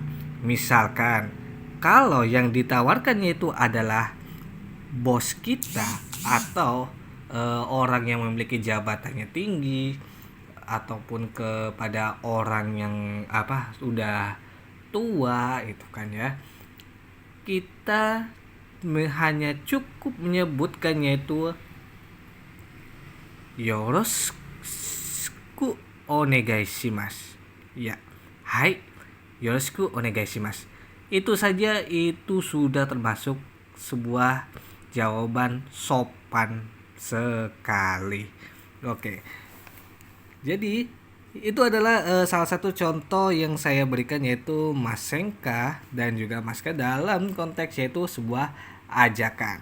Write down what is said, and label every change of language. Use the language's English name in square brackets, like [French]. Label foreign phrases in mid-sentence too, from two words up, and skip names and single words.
[Indonesian] Misalkan kalau yang ditawarkannya itu adalah bos kita atau orang yang memiliki jabatannya tinggi, ataupun kepada orang yang sudah tua itu kan ya, kita hanya cukup menyebutkannya itu [Japanese] よろしくお願いします. [Indonesian] Ya, [Japanese] はい よろしくお願いします. [Indonesian] Itu saja itu sudah termasuk sebuah jawaban sopan sekali. Oke. Jadi Itu adalah salah satu contoh yang saya berikan, yaitu Masenka dan juga Maska dalam konteks yaitu sebuah ajakan.